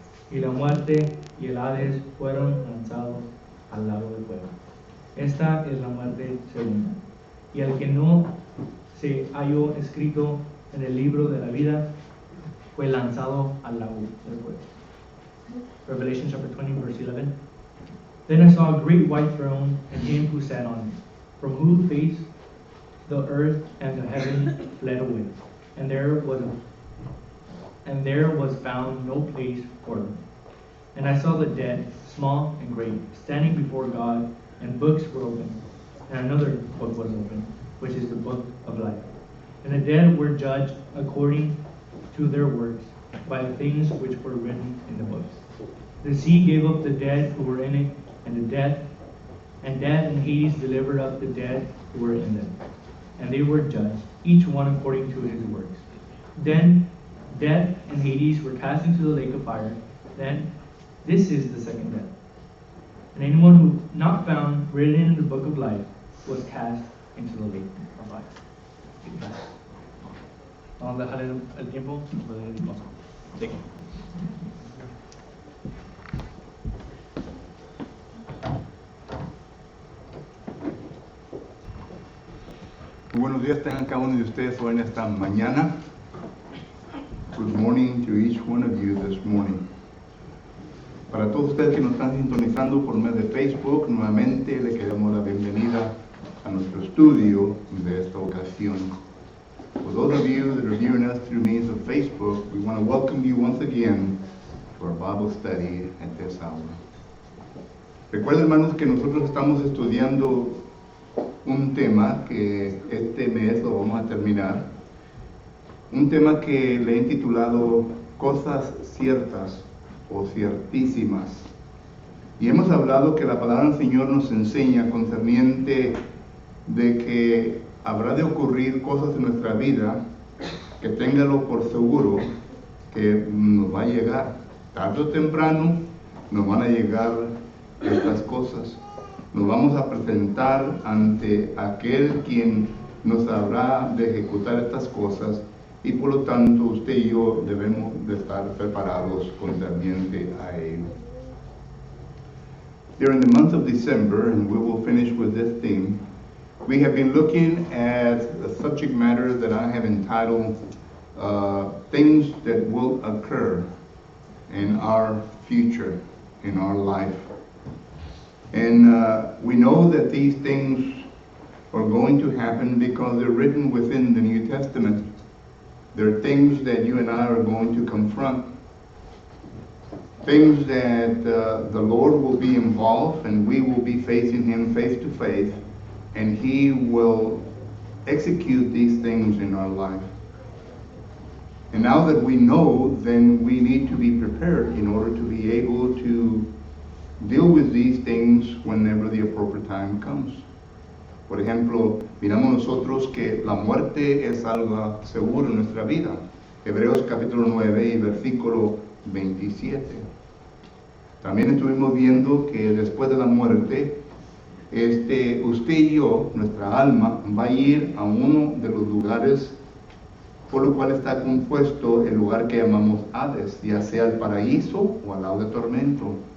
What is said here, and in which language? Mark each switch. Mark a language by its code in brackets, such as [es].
[es] Y la muerte y el Hades fueron lanzados al lago de fuego. Esta es la muerte segunda. Y el que no se halló escrito en el libro de la vida fue lanzado al lago de fuego. [en] Revelation chapter 20, verse 11. Then I saw a great white throne and him who sat on it, from whose face the earth and the heaven fled away, and there was found no place for them. And I saw the dead, small and great, standing before God, and books were opened. And another book was opened, which is the book of life. And the dead were judged according to their works by the things which were written in the books. The sea gave up the dead who were in it, and death and Hades delivered up the dead who were in them. And they were judged, each one according to his works. Then death and Hades were cast into the lake of fire. Then this is the second death. And anyone who not found written in the book of life was cast into the lake of fire. [es] Vamos a dejarle el tiempo. [en] Thank you. [es] Muy buenos días tengan cada uno de ustedes hoy en esta mañana. [en] Good morning to each one of you this morning. [es] Para todos ustedes que nos están sintonizando por medio de Facebook, nuevamente le queremos la bienvenida a nuestro estudio de esta ocasión. [en] For those of you that are viewing us through means of Facebook, we want to welcome you once again to our Bible study at this hour. [es] Recuerden, hermanos, que nosotros estamos estudiando un tema que este mes lo vamos a terminar, un tema que le he intitulado Cosas ciertas o ciertísimas. Y hemos hablado que la palabra del Señor nos enseña concerniente de que habrá de ocurrir cosas en nuestra vida que téngalo por seguro que nos va a llegar. Tarde o temprano nos van a llegar estas cosas. Nos vamos a presentar ante aquel quien nos habrá de ejecutar estas cosas y por lo tanto usted y yo debemos de estar preparados concerniente a ello. [en] During the month of December, and we will finish with this theme, we have been looking at a subject matter that I have entitled Things That Will Occur in Our Future, in Our Life. And we know that these things are going to happen because they're written within the New Testament. They're things that you and I are going to confront. Things that the Lord will be involved and we will be facing Him face to face, and He will execute these things in our life. And now that we know, then we need to be prepared in order to be able to deal with these things whenever the appropriate time comes. [es] Por ejemplo, miramos nosotros que la muerte es algo seguro en nuestra vida. Hebreos capítulo 9 y versículo 27. También estuvimos viendo que después de la muerte, usted y yo, nuestra alma, va a ir a uno de los lugares por lo cual está compuesto el lugar que llamamos Hades, ya sea el paraíso o al lado de tormento.